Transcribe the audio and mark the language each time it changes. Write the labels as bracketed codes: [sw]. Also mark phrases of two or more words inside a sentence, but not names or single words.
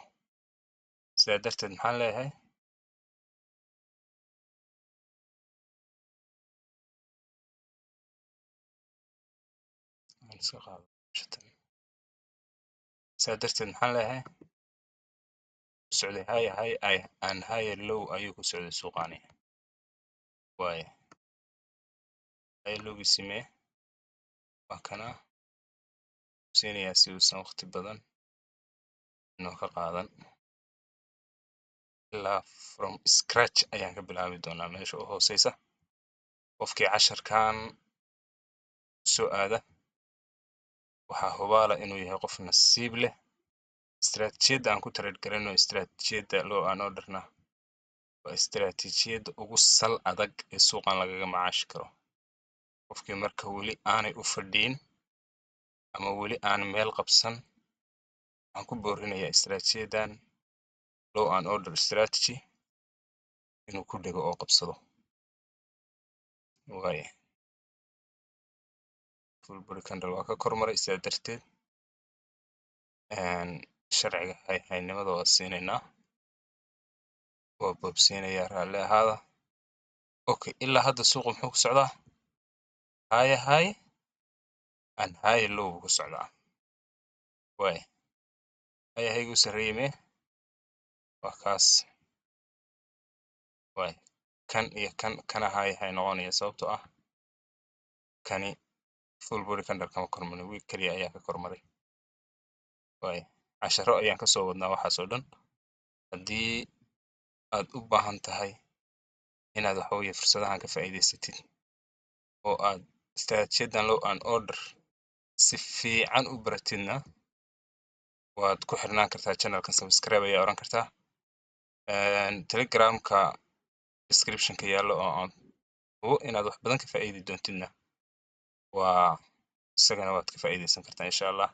[so] Sidaa darteed maxaan leeyahay socday [en] high and higher low [so] ayuu ku socday suuqaani. Waaye [en] high lowgiisii [so] mee waa kana siinayaa si uusan waqti badan inuu ka qaadan. Ilaa [en] from scratch [so] ayaan ka bilaabi doonaa meesha u hooseysa. Qofkii casharkan soo aada waxaa hubaala inuu yahay qof nasiib leh. Istiraatiijiyadda aan ku trade garayno istiraatiijiyadda [en] low and order-na [so] waa istiraatiijiyadda ugu sal adag ee suuqan lagaga macaashi karo. Qofkii marka weli aanay u fadhiin ama weli aan meel qabsan, waxaan ku boorinayaa istiraatiijiyaddan [en] low and order strategy [so] inuu ku dhego oo qabsado. Waaye [en] full body candle [so] waa ka kormaray, sidaa darteed sharciga haynimada waa siinaynaa, waa boobsiinayaa, raalli ahaada. Okay, ilaa hadda suuqu muxuu ku socdaa? [en] High and high low [so] buu ku socdaa. Waaye high-gu sarreeyay mee waa kaas. Waaye kan iyo kana high noqonaya sababtoo ah kani [en] full body candle [so] kama kormarin, wiig kaliya ayaa ka kormaray. Waaye casharo ayaan kasoo wadnaa waxaas oo dhan. Haddii aad u baahan tahay inaad waxa weeye fursadahan ka faa'iidaysatid oo aad istiraatiijiyaddan [en] low and order [so] si fiican u baratidna, waad ku xirnaan kartaa channelkan, subscribe ayaa oran kartaa. Telegramka description-ka yaallo oo aan hubo inaad wax badan ka faa'iidi doontidna waa isagana waad ka faa'iidaysan kartaa [ar] insha Allah.